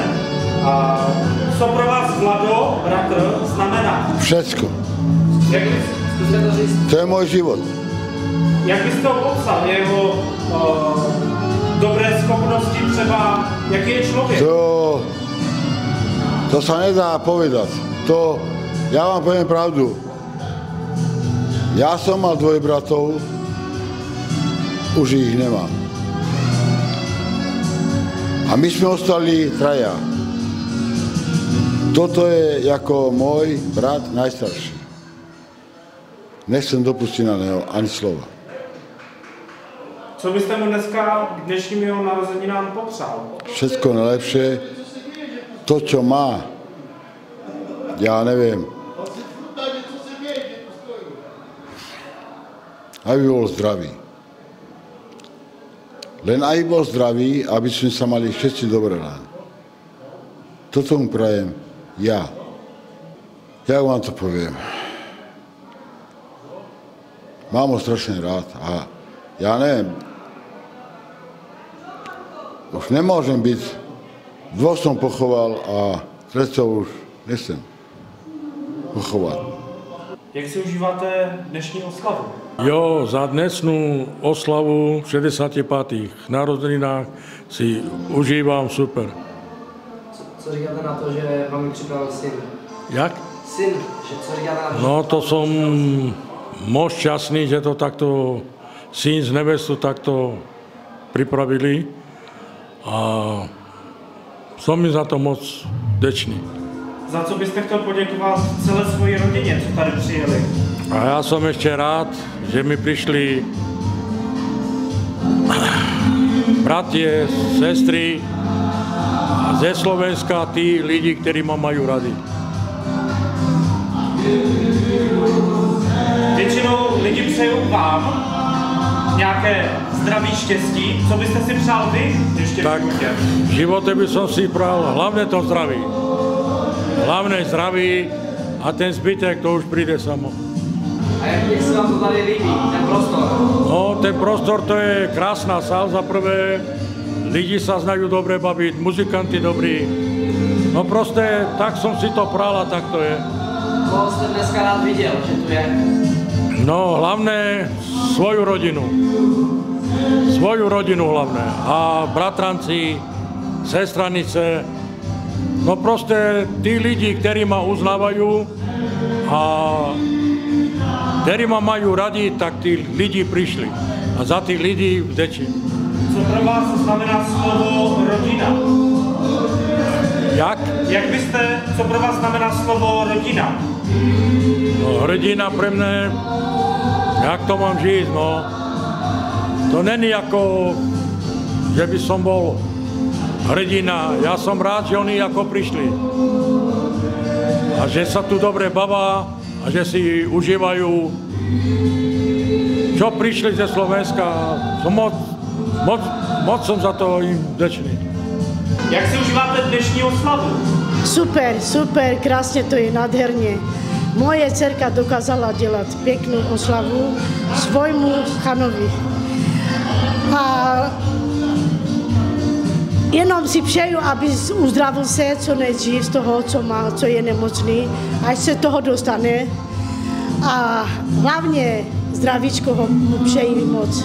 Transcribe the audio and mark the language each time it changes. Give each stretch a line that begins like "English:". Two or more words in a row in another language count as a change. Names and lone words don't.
Czech: A co pro vás Vlado, bratr, znamená? Všecko. Jak byste to říct? To je můj život. Jak byste ho popsal? Jeho dobré schopnosti třeba? Jaký je člověk?
Slovak: To sa nedá povedať. Ja vám poviem pravdu. Ja som mal dvoje bratov, už ich nemám. A my sme ostali traja. Toto je jako môj brat najstarší. Nechcem dopustiť na neho ani slova.
Czech: Co byste mu dneska k dnešním jeho narozeninám popřál?
Slovak: Všetko najlepšie. To, čo má, ja neviem. Aby bol zdravý. Len aby bol zdravý, aby sme sa mali všetci dobre rád. Toto mu prajem ja. Jak vám to poviem? Mám ho strašne rád a ja neviem, už nemôžem byť, dvoch som pochoval a tretieho už nechcem pochovať.
Czech: Jak si užíváte dnešní oslavu?
Slovak: Jo, za dnesnú oslavu 65. narozeninách si užívam super.
Czech: Co říkáte na to, že vám připravil syn? Jak? Syn, že co říkáte na to?
Slovak: No to som moc šťastný, že to takto syn z nevestu takto pripravili a som mi za to moc vďačný.
Czech: Za co byste chtěl poděkovat celé svojí rodině, co tady přijeli?
Slovak: A ja som ešte rád, že mi prišli bratie, sestry ze Slovenska, tí lidi, ktorí ma majú radi.
Czech: Většinou lidi přejou vám nějaké zdraví, štěstí. Co byste si přál vy ještě
Slovak: tak v živote by som si pral hlavne to zdraví. Hlavne zdraví a ten zbytek to už príde samo.
Czech: A jak se vám to tady líbí, ten prostor?
Slovak: No, ten prostor to je krásna sál za prvé, lidi sa znajú dobre baviť, muzikanti dobrí. No proste, tak som si to pral a tak to je.
Czech: Koho jste dneska rád viděl, že tu je?
Slovak: No, hlavne svoju rodinu. Svoju rodinu hlavne. A bratranci, sestranice, no proste tí lidi, ktorí ma uznávajú a ktorí ma majú radi, tak tí lidi prišli. A za tých lidí vďačím.
Czech: Co pro vás znamená slovo rodina? Jak? Co pro vás znamená slovo rodina?
Slovak: No, rodina pre mňa, jak to mám žiť, no. To není ako, že by som bol hrdina. Ja som rád, že oni ako prišli. A že sa tu dobre bavá a že si užívajú, čo prišli ze Slovenska. Som moc som za to im vďačný.
Czech: Jak si užíváte dnešní oslavu?
Slovak: Super, super, krásne to je, nádherne.
Czech: Moje dcerka dokázala dělat pěknou oslavu svojmu chanovi. A jenom si přeju, aby uzdravil se co nejdřív z toho, co má, co je nemocný, až se toho dostane. A hlavně zdravíčko mu přeji moc.